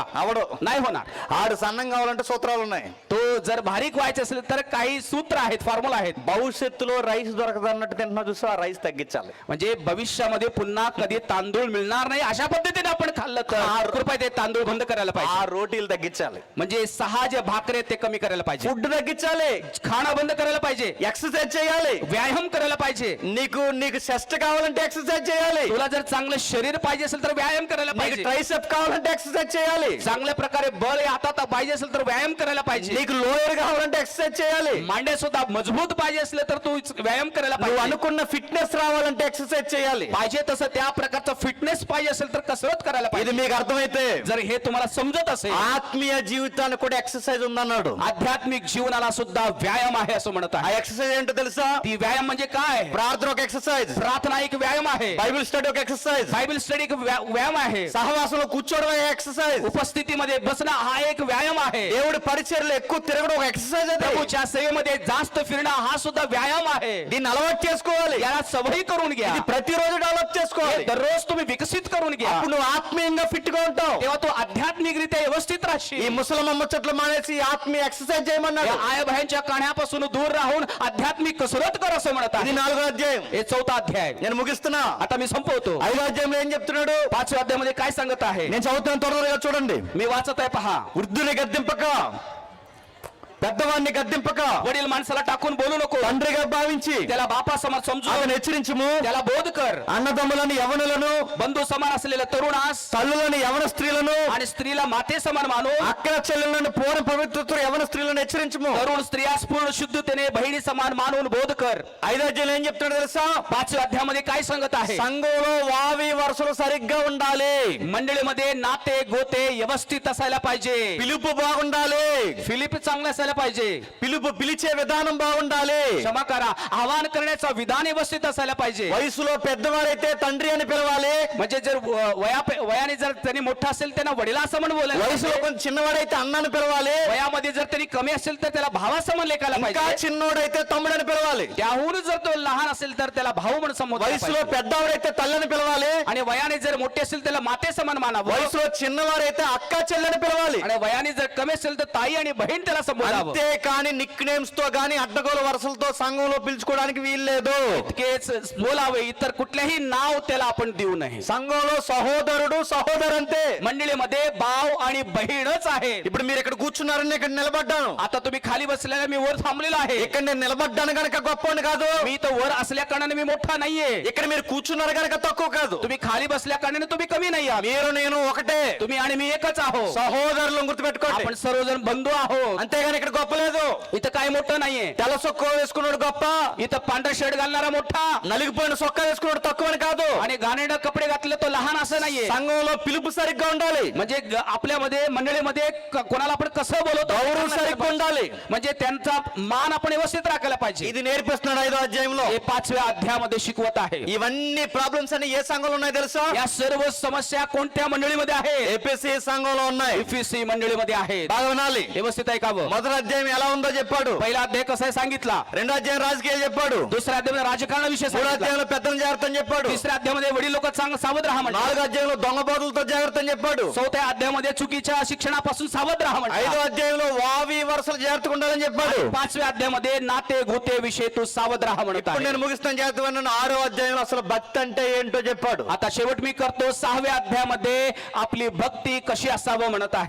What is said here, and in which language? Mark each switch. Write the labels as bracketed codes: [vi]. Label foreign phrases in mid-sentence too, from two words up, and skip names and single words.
[te] అవడు. [mr] नाही होणार. [te] ఆడు సన్నంగా కావాలంటే సూత్రాలు ఉన్నాయి. [mr] तो जर बारीक व्हायचं असेल तर काही सूत्र आहेत, फॉर्म्युला आहेत. [te] భవిష్యత్తులో రైస్ దొరకదు అన్నట్టు తింటున్నా చూసా, ఆ రైస్ తగ్గించాలి. [mr] म्हणजे भविष्यामध्ये पुन्हा कधी तांदूळ मिळणार नाही अशा पद्धतीने आपण खाल्लं तर कृपया ते तांदूळ बंद करायला [te] ఆ [mr] पाहिजे. [te] రోటీలు తగ్గించాలి, [mr] म्हणजे 6 जे भाकरे ते कमी करायला पाहिजे. [te] ఫుడ్ తగ్గించాలి, [mr] खाणं बंद करायला पाहिजे. [te] ఎక్సర్సైజ్ చేయాలి. [mr] व्यायाम करायला पाहिजे. [te] నీకు చెస్ట్ కావాలంటే ఎక్సర్సైజ్ చేయాలి, [mr] तुला जर चांगलं शरीर पाहिजे असेल तर व्यायाम करायला [te] నీకు [mr] पाहिजे. [te] ట్రైసెప్ కావాలంటే ఎక్సర్సైజ్ చేయాలి, [mr] चांगल्या प्रकारे बळ या हातात पाहिजे असेल तर व्यायाम करायला पाहिजे. [te] నీకు లోయర్ కావాలంటే ఎక్సర్సైజ్ చేయాలి, [mr] मांड्या सुद्धा मजबूत पाहिजे असले तर तू व्यायाम करायला [te] నువ్వు [mr] पाहिजे. [te] అనుకున్న ఫిట్నెస్ రావాలంటే ఎక్సర్సైజ్ చేయాలి. [mr] पाहिजे तसं त्या प्रकारचं फिटनेस पाहिजे असेल तर कसरत करायला [te] ఇది [mr] पाहिजे. [te] మీకు అర్థమైతే [mr] जर हे तुम्हाला समजत असेल [te] ఆత్మీయ జీవితానికి కూడా ఎక్సర్సైజ్ ఉందన్నాడు. [mr] आध्यात्मिक जीवनाला सुद्धा व्यायाम आहे असं म्हणत [te] ఆ [mr] आहे. [te] ఎక్సర్సైజ్ ఏంటో తెలుసా? [mr] ती व्यायाम म्हणजे काय? [te] ప్రార్థన ఒక ఎక్సర్సైజ్, [mr] प्रार्थना एक व्यायाम आहे. [en] Bible study [te] ఒక ఎక్సర్సైజ్, [en] Bible study [mr] एक व्यायाम आहे. [te] సహవాసంలో కూర్చోవడం ఒక ఎక్సర్సైజ్, [mr] उपस्थितीमध्ये बसणं हा एक व्यायाम आहे. [te] దేవుడి పరిచర్యలో ఎక్కువ తిరగడం ఒక ఎక్సర్సైజ్. అది [mr] प्रभूच्या सेवेमध्ये जास्त फिरणं हा सुद्धा व्यायाम आहे. [te] దీన్ని అలవాటు చేసుకోవాలి. [mr] याला सवयी करून घ्या. [te] ఇది ప్రతిరోజు డెవలప్ చేసుకోవాలి. [mr] हे दररोज तुम्ही विकसित करून घ्या. [te] అప్పుడు నువ్వు ఆత్మీయంగా ఫిట్ గా ఉంటావు. [mr] तेव्हा तू आध्यात्मिकरित्या व्यवस्थित [te] ఈ [mr] राहशील. [te] ముసలమ్మ ముచ్చట్లు మానేసి ఆత్మీయ ఎక్సర్సైజ్ చేయమన్నాడు. [mr] या आयबायांच्या काण्यापासून दूर राहून आध्यात्मिक कसरत कर असं म्हणत [te] ఇది [mr] आहे. [te] 4వ అధ్యాయం. [mr] हे 4था अध्याय. [te] నేను ముగిస్తున్నా. [mr] आता मी संपवतो. [te] 5వ అధ్యాయంలో ఏం చెప్తున్నాడు? [mr] 5व्या अध्यायामध्ये काय सांगत आहे? [te] నేను చదువుతున్న త్వరలో మొదలుగా చూడండి. [mr] मी वाचत आहे पहा. [te] వృద్ధుని గద్దింపక, పెద్దవాడిని గద్దింపక, [mr] वडील माणसाला टाकून बोलू नको. [te] తండ్రిగా భావించి [mr] त्याला बापा समान समजू. [te] అతను హెచ్చరించుము. [mr] त्याला बोध कर. [te] అన్నదమ్ములను యవనులను, [mr] बंधू समान असलेल्या तरुणास [te] తల్లులను యవన స్త్రీలను, [mr] आणि स्त्रीला माते समान मानू. [te] అక్కల చెల్లెలను పూర్ణ పవిత్రతో యవన స్త్రీలను హెచ్చరించుము. [mr] तरुण स्त्रियास पूर्ण शुद्धतेने बहिणी समान मानून बोध कर. [te] 5వ అధ్యాయంలో ఏం చెప్తున్నాడు తెలుసా? [mr] 5व्या अध्यायामध्ये काय सांगत आहे? [te] సంఘంలో వావి వరుసలు సరిగ్గా ఉండాలి, [mr] मंडळीमध्ये नाते गोते व्यवस्थित असायला पाहिजे. [te] పిలుపు బాగుండాలి, [mr] फिलिप चांगलं असायला पाहिजे. [te] పిలుపు పిలిచే విధానం బాగుండాలి, [mr] क्षमा करा, आवाहन करण्याचं विधान व्यवस्थित असायला पाहिजे. [te] వయసులో పెద్దవాడైతే తండ్రి అని పిలవాలి, [mr] म्हणजे जर वयाने जर त्यांनी मोठा असेल त्यांना वडिला असं म्हणून बोलायला [te] వయసులో [mr] पाहिजे. [te] కొంచెం చిన్నవాడైతే అన్నని పిలవాలి, [mr] वयामध्ये जर त्यांनी कमी असेल तर त्याला भावासमान लेखायला [te] ఇంకా [mr] पाहिजे. [te] చిన్నోడైతే తమ్ముడని పిలవాలి, [mr] त्याहून जर तो लहान असेल तर त्याला भाऊ म्हणून संबोधलं [te] వయసులో [mr] पाहिजे. [te] పెద్దవాడైతే తల్లని పిలవాలి, [mr] आणि वयाने जर मोठे असेल त्याला माते समान मानावं. [te] వయసులో చిన్నవాడైతే అక్క చెల్లెని పిలవాలి. [mr] आणि वयाने जर कमी असेल तर ताई आणि बहीण त्याला संबोधावं. [te] అంతే కానీ [en] nick names [te] తో గాని అడ్డగోలు వరుసలతో సంఘంలో పిలుచుకోవడానికి వీల్లేదు. [mr] इतकेच बोलावे, इतर कुठलेही नाव त्याला आपण देऊ नये. [te] సంఘంలో సహోదరుడు సహోదరంతే. [mr] मंडळीमध्ये भाव आणि बहीणच आहे. [te] ఇప్పుడు మీరు ఇక్కడ కూర్చున్నారని ఇక్కడ నిలబడ్డాను, [mr] आता तुम्ही खाली बसलेला, मी वर थांबलेलो आहे. [te] ఇక్కడ నేను నిలబడ్డాను గనక గొప్పని కాదు, [mr] मी तर वर असल्या कारणाने मी मोठा नाहीये. [te] ఇక్కడ మీరు కూర్చున్నారు గనక తక్కువ కాదు. [mr] तुम्ही खाली बसल्या कारणाने तुम्ही कमी नाही आहात. [te] మీరు నేను ఒకటే, [mr] तुम्ही आणि मी एकच आहोत. [te] సహోదరులను గుర్తుపెట్టుకోండి. [mr] आपण सर्वजण बंधू आहोत. [te] అంతేగాని ఇక్కడ గొప్ప లేదు. [mr] इथं काय मोठं नाहीये. [te] తెల్ల సొక్క వేసుకున్నాడు గొప్ప, [mr] इथं पांढरा शर्ट घालणारा मोठा [te] నలిగిపోయిన సొక్క వేసుకున్నాడు తక్కువ అని కాదు. [mr] आणि घाणेरडे कपडे घातले तो लहान असं नाहीये. [te] సంఘంలో పిలుపు సరిగ్గా ఉండాలి, [mr] म्हणजे आपल्यामध्ये मंडळीमध्ये कोणाला आपण कसं बोलवतो [te] గౌరవం సరిగ్గా ఉండాలి. [mr] म्हणजे त्यांचा मान आपण व्यवस्थित राखायला पाहिजे. [te] ఇది నేర్పిస్తున్నాడు 5వ అధ్యాయంలో. [mr] हे 5व्या अध्यायामध्ये शिकवत आहे. [te] ఇవన్నీ ప్రాబ్లమ్స్ అన్ని ఏ సంఘంలో ఉన్నాయి తెలుసా? [mr] या सर्व समस्या कोणत्या मंडळीमध्ये आहेत? [te] ఏపీసీ సంఘంలో ఉన్నాయి. [mr] एफीसी मंडळीमध्ये आहेत. [te] బాగా వినాలి. [mr] व्यवस्थित ऐकावं. [te] మొదటి అధ్యాయం ఎలా ఉందో చెప్పాడు, [mr] पहिला अध्याय कसा आहे सांगितला. [te] 2వ అధ్యాయం రాజకీయాలు చెప్పాడు, [mr] दुसऱ्या अध्यायामध्ये राजकारणाविषयी [te] 3వ [mr] सांगितलं. [te] అధ్యాయంలో పెద్దలను జాగ్రత్త అని చెప్పాడు, [mr] तिसऱ्या अध्यायामध्ये वडील लोक सावध राहा म्हणतात. [te] 4వ అధ్యాయంలో దొంగ బోధలతో జాగ్రత్త అని చెప్పాడు, [mr] 4थ्या अध्यायामध्ये चुकीच्या शिक्षणापासून सावध राहा [te] 5వ [mr] म्हणतात. [te] అధ్యాయంలో వావి వరుసలు జాగ్రత్తగా ఉండాలని చెప్పాడు. [mr] 5व्या अध्यायामध्ये नाते गोते विषयी तू सावध राहा म्हणत [te] ఇప్పుడు [mr] आहे. [te] నేను ముగిస్తాను జాగ్రత్తగా. 6వ అధ్యాయంలో అసలు భక్తి అంటే ఏంటో చెప్పాడు. [mr] आता शेवट मी करतो 6व्या अध्यायामध्ये आपली भक्ती कशी असावं म्हणत आहे.